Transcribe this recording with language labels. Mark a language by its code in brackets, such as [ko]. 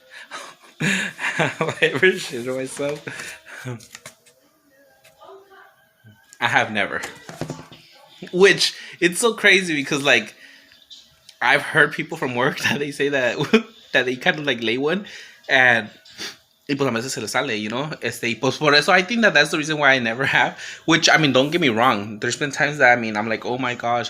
[en] Have I ever shitted myself? I have never. Which, it's so crazy because, like, I've heard people from work that they say that that they kind of, like, lay one. [es] And, y pues a veces se les sale, y pues por eso [en] I think that's the reason why I never have. Which, I mean, don't get me wrong. There's been times that, I'm like, oh my gosh.